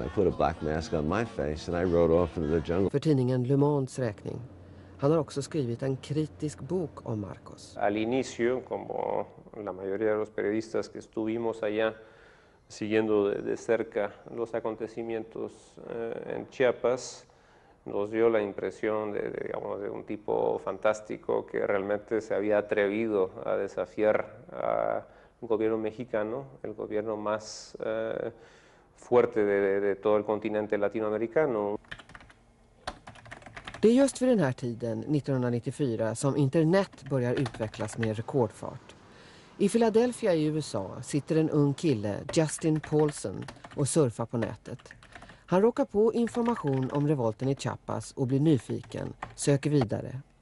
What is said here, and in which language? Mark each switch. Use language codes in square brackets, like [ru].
[en] I put a black mask on my face and I rode off into the jungle. [sv] För tidningen Le Mondes räkning. Han har också skrivit en kritisk bok om Marcos. [es] Al inicio, como la mayoría de los periodistas que estuvimos allá siguiendo de cerca los acontecimientos en Chiapas, nos dio la impresión de un tipo fantástico que realmente se había atrevido a desafiar a un gobierno mexicano, el gobierno más fuerte de todo el continente latinoamericano. [sv] Det är just vid den här tiden, 1994, som internet börjar utvecklas med rekordfart. I Philadelphia i USA sitter en ung kille, Justin Paulson, och surfar på nätet. Han råkar på information om revolten i Chiapas och blir nyfiken, söker vidare.